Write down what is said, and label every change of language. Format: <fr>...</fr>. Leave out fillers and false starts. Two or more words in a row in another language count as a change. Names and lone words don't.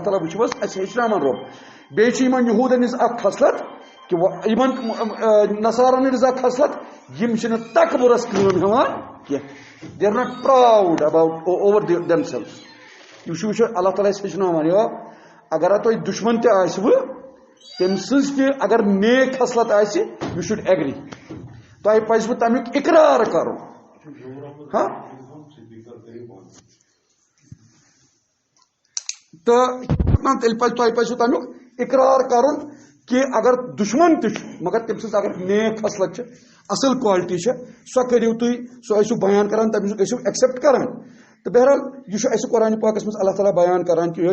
<ks>تعالیٰ وٕچھِو حظ اَسہِ ہیٚچھناوان رۄب بیٚیہِ چھِ یِمن یہوٗدن ہٕنٛز اکھ خصلت کہِ یِمن نصارن ہٕنٛز اکھ خصلت یِم چھِنہٕ تکبُرس کٲم ہٮ۪وان کینٛہہ</ks> <en>they are not proud about over themselves</en> <ks>یہِ وٕچھو اللہ تعالیٰ اَسہِ ہیٚچھناوان اگر تۄہہِ دُشمن تہِ آسِوٕ تٔمۍ سٕنٛز تہِ اگر نیک خصلت آسہِ</ks> <en>you should agree</en> <ks>تۄہہِ پزِوٕ تمیُک اقرار کرُن تہٕ تیٚلہِ پزِ تۄہہِ پزِوٕ تمیُک اقرار کرُن کہ اگر دشمن تہِ چھُ مگر تٔمۍ سٕنٛز اگر نیک خصلت چھِ اصل کوالٹی چھِ سۄ کٔرِو تُہۍ سۄ ٲسِو بیان کران تٔمِس ٲسِو ایکسیپٹ کران تہٕ بہرحال یہِ چھُ اَسہِ قرآنِ پاکس منٛز اللہ تعالیٰ بیان کران کہ</ks>